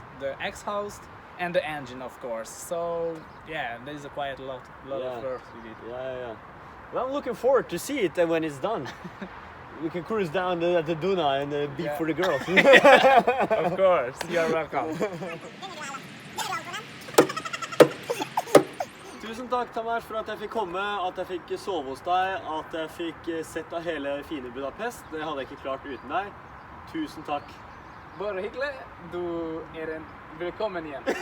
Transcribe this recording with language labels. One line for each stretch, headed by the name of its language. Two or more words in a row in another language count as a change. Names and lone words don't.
English: The exhaust and the engine, of course. So yeah, there's a quite lot of work with it. Yeah. Well, I'm looking forward to see it when it's done. We can cruise down the Duna and beat for the girls. Of course, you're welcome.
Norwegian: Tusen takk, Tamer, for at jeg fikk komme, at jeg fikk sove hos deg, at jeg fikk sett av hele fine Budapest. Det hadde jeg ikke klart uten deg. Tusen takk. Bare hyggelig. Du en velkommen igjen.